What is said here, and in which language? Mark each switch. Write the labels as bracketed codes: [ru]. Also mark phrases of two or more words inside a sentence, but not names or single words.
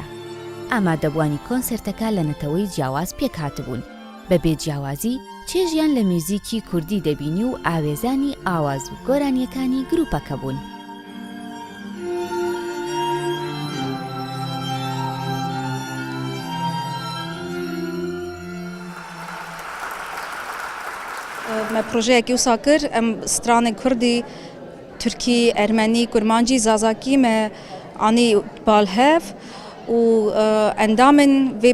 [ckb] ئامادەبوانی کۆنسێرتەکە لە نەتەوەی جیاواز پێکهاتبوون. بە بێجیاوازی چێژیان لە میوزیکی کوردی دەبینی و ئاوێزانی ئاواز و گۆرانیەکانی گروپەکە بوون. [ku] me projeyekî wisa kir em stranên Kurdî, Tirkî, Ermenî, Kurmancî, Zazakî me anî balhev û endamên vê